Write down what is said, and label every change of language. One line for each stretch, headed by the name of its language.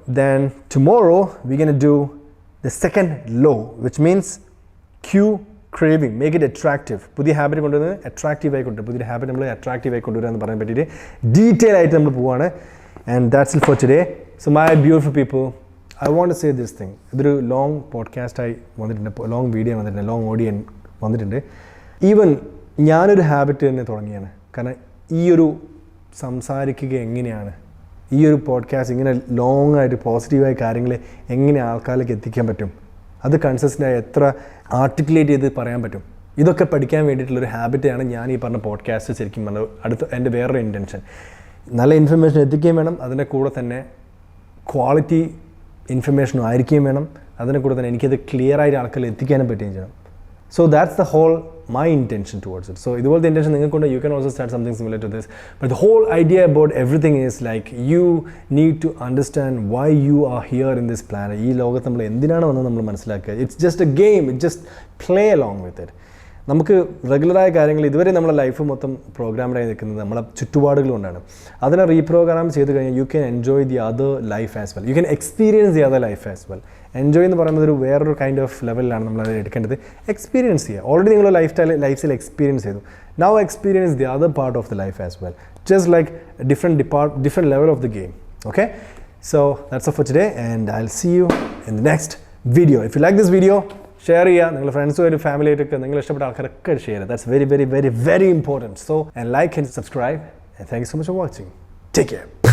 English: Then tomorrow we're going to do the second law, which means cue craving, make it attractive.
Malayalam: പുതിയ habit കൊണ്ടുവന്ന് attractive ആയി കൊണ്ടുവരും. പുതിയ habit നമ്മൾ attractive ആയി കൊണ്ടുവരിക എന്ന് പറയാൻ പറ്റിയിട്ട് ഡീറ്റെയിൽ ആയിട്ട് നമ്മൾ പോവാണ്.
English: And that's it for today. So my beautiful people, I want to say this thing.
Malayalam: ഇതൊരു ലോങ് പോഡ്കാസ്റ്റായി വന്നിട്ടുണ്ട്, ലോങ് വീഡിയോ വന്നിട്ടുണ്ട്, ലോങ് ഓഡിയോ വന്നിട്ടുണ്ട്. ഈവൻ ഞാനൊരു ഹാബിറ്റ് തന്നെ തുടങ്ങിയാണ്. കാരണം ഈ ഒരു സംസാരിക്കുക എങ്ങനെയാണ്, ഈ ഒരു പോഡ്കാസ്റ്റ് ഇങ്ങനെ ലോങ് ആയിട്ട് പോസിറ്റീവായ കാര്യങ്ങൾ എങ്ങനെ ആൾക്കാരിലേക്ക് എത്തിക്കാൻ പറ്റും, അത് കൺസിസ്റ്റൻ്റായി എത്ര ആർട്ടിക്കുലേറ്റ് ചെയ്ത് പറയാൻ പറ്റും, ഇതൊക്കെ പഠിക്കാൻ വേണ്ടിയിട്ടുള്ളൊരു ഹാബിറ്റാണ് ഞാൻ ഈ പറഞ്ഞ പോഡ്കാസ്റ്റ് ശരിക്കും പറഞ്ഞത്. എൻ്റെ വേറൊരു ഇൻറ്റൻഷൻ നല്ല ഇൻഫർമേഷൻ എത്തിക്കുകയും വേണം, അതിൻ്റെ കൂടെ തന്നെ ക്വാളിറ്റി ഇൻഫർമേഷനും ആയിരിക്കുകയും വേണം, അതിൻ്റെ കൂടെ തന്നെ എനിക്കത് ക്ലിയർ ആയിട്ട് ആൾക്കാരിൽ എത്തിക്കാനും പറ്റുകയും ചെയ്യണം.
English: So that's the whole my intention towards it. So
Malayalam: idupolte intention ningalkonde
English: you can also start something similar to this, but the whole idea about everything is like you need to understand why you are here in this planet.
Malayalam: Ee logath nammal endinana vannu nammal manasilakka.
English: It's just a game, it just play along with it.
Malayalam: നമുക്ക് റെഗുലറായ കാര്യങ്ങൾ ഇതുവരെ നമ്മുടെ life മൊത്തം പ്രോഗ്രാമിലായി നിൽക്കുന്നത് നമ്മളെ ചുറ്റുപാടുകൾ കൊണ്ടാണ്. അതിനെ റീപ്രോഗ്രാം ചെയ്ത് കഴിഞ്ഞാൽ
English: You can enjoy the other life as well, you can experience the other life as well.
Malayalam: Enjoy എന്ന് പറയുന്നത് ഒരു വേറൊരു കൈൻഡ് ഓഫ് ലെവലിലാണ് നമ്മളത് എടുക്കേണ്ടത്. എക്സ്പീരിയൻസ് ചെയ്യുക. ഓൾറെഡി നിങ്ങൾ ലൈഫിൽ എക്സ്പീരിയൻസ് ചെയ്തു.
English: Now experience the other part of the life as well, just like different level of the game. Okay, so that's all for today and I'll see you in the next video. If you like this video,
Malayalam: share ചെയ്യുക. നിങ്ങളുടെ ഫ്രണ്ട്സുമായിട്ട് ഫാമിലിയായിട്ടൊക്കെ നിങ്ങൾ ഇഷ്ടപ്പെട്ട ആൾക്കാരൊക്കെ share ചെയ്യുക.
English: That's very very very very important. So and like and subscribe and thank you so much for watching. Take care.